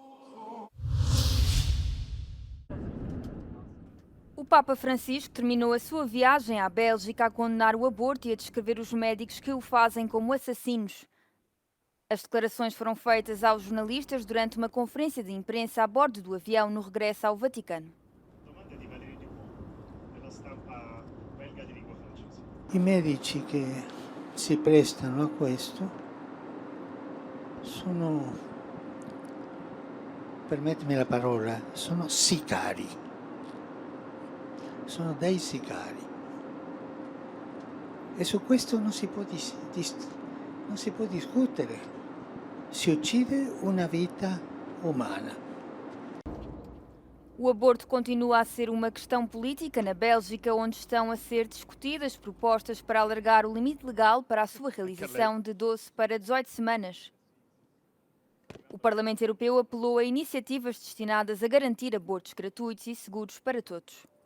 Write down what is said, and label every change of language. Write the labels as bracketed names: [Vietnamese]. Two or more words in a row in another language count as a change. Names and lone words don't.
[Portuguese] O Papa Francisco terminou a sua viagem à Bélgica a condenar o aborto e a descrever os médicos que o fazem como assassinos. As declarações foram feitas aos jornalistas durante uma conferência de imprensa a bordo do avião no regresso ao Vaticano. [Italian] I medici che si prestano a questo sono, permettimi la parola, sono sicari. Sono dei sicari. E su questo non si può discutere. Si uccide una vita umana. [Portuguese] O aborto continua a ser uma questão política na Bélgica, onde estão a ser discutidas propostas para alargar o limite legal para a sua realização de 12 para 18 semanas. O Parlamento Europeu apelou a iniciativas destinadas a garantir abortos gratuitos e seguros para todos.